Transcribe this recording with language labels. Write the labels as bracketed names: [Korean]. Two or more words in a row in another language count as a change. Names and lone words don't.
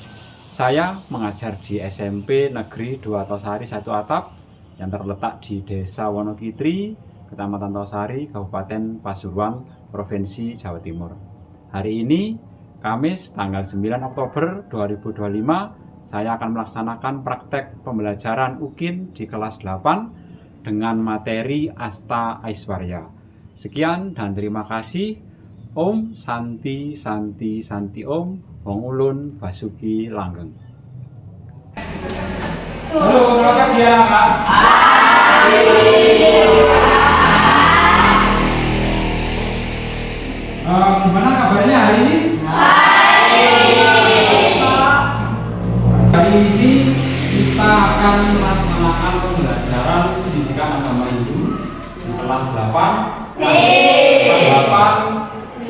[Indonesian] Saya mengajar di SMP Negeri 2 Tosari 1 Atap yang terletak di Desa Wonokitri, Kecamatan Tosari, Kabupaten Pasuruan, Provinsi Jawa Timur. Hari ini, Kamis tanggal 9 Oktober 2025, saya akan melaksanakan praktek pembelajaran UKIN di kelas 8 dengan materi Asta Aiswarya. Sekian dan terima kasih. [Sanskrit] Om Santi Santi Santi Om, [Javanese] Wong Ulun Basuki Langgeng. [Indonesian] Halo, selamat pagi ya, Kak. Gimana kabarnya hari ini? Hari ini kita akan melaksanakan pembelajaran pendidikan agama Hindu di kelas 8 B.